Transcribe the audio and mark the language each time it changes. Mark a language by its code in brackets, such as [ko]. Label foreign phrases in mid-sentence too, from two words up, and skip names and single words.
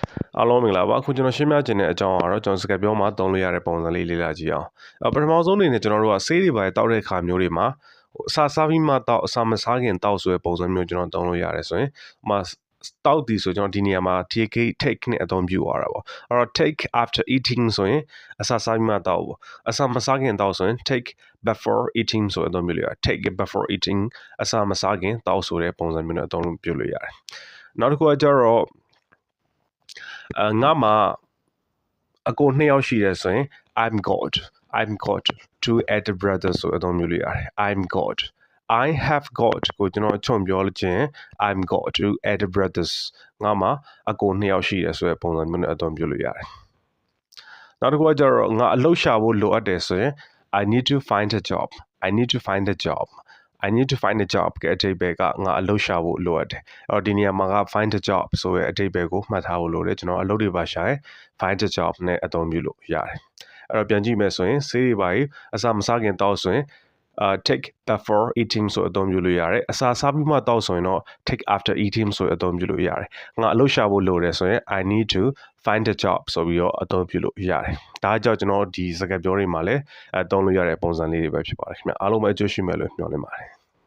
[my] အားလုံးမင်္ဂလာပါအခုကျွန်တော်ရှင်းပြခြင်းတဲ့အကြောင်းကတော့ကျွန်တော်စကားပြောမှာသုံးလို့ရတဲ့ပုံစံလေးလေ့လာကြည့်အောင်ပထမဆုံးအနေနဲ့ကျွန်တော်တို့ကဆေးတွေပါတောက်တဲ့ခါမျိုးတွေမှာအစာစားပြီးမှတောက်အစာမစားခင်တောက်ဆိုတဲ့ပုံစံမျိုးကျွန်တော်သုံးလို့ရတယ်ဆိုရင်တောက်ဒီဆိုကျွန်တော်ဒီနေရာမှာ take နဲ့အသုံးပြုရတာပေါ့အဲ့တော့ [en] take after eating [my] ဆိုရင်အစာစားပြီးမှတောက်ပေါ့အစာမစားခင်တောက်ဆိုရင် [en] take before eating [my] ဆိုတဲ့အသုံးပြုလို့ရတယ် [en] take before eating [my] အစာမစားခင်တောက်ဆိုတဲ့ပုံစံမျိုးနဲ့အသုံးပြုလို့ရတယ်နောက်တစ်ခုကကျတော့ငါမှာအကိုနှစ်ယောက်ရှိတယ်ဆိုရင် I'm [en] got two elder brothers [my] ဆိုအသုံးမျိုးလို့ရတယ် [en] I have got [my] ကိုကျွန်တော်ချုံပြောလို့ချင်း [en] I'm got two elder brothers [my] ငါမှာအကိုနှစ်ယောက်ရှိတယ်ဆိုတဲ့ပုံစံမျိုးနဲ့အသုံးပြုလို့ရတယ်နောက်တစ် ခုကကျတော့ငါအလုပ်ရှာဖို့လိုအပ်တယ်ဆိုရင် [en] I need to find a job I need to find a job [my] က အဓိပ္ပာယ်ကငါအလုပ် ရှာဖို့လိုအပ်တယ်အဲ့တော့ဒီနေရာမှာက [en] find a job [my] ဆိုတဲ့အဓိပ္ပာယ်ကိုမှတ်ထားဖို့လိုတယ်ကျွန်တော်အလုပ်တွေပါရှာရင် [en] find a job [my] နဲ့အသုံးပြုလို့ရတယ်အဲ့တော့ပြန်ကြည့်မယ်ဆိုရင်ဆေးတွေပါအစာမစားခင်တောက်ဆိုရင် [en] take before eating [my] ဆိုအသုံးပြုလို့ရတယ်အစာစားပြီးမှတောက်ဆိုရင်တော့ [en] take after eating [my] ဆိုအသုံးပြုလို့ရတယ်ငါအလုပ်ရှာဖို့လိုတယ်ဆိုရင် [en] I need to find a job [my] ဆိုပြီးတော့အသုံးပြုလို့ရတယ်ဒါကြောင့်ကျွန်တော်ဒီစကားပြောတွေမှာလည်းသုံးလို့ရတဲ့ပုံစံလေးတွေပဲဖြစ်ပါတယ်ခင်ဗျအားလုံးပဲအကျိုးရှိမယ်လို့မျှော်လင့်ပါတယ်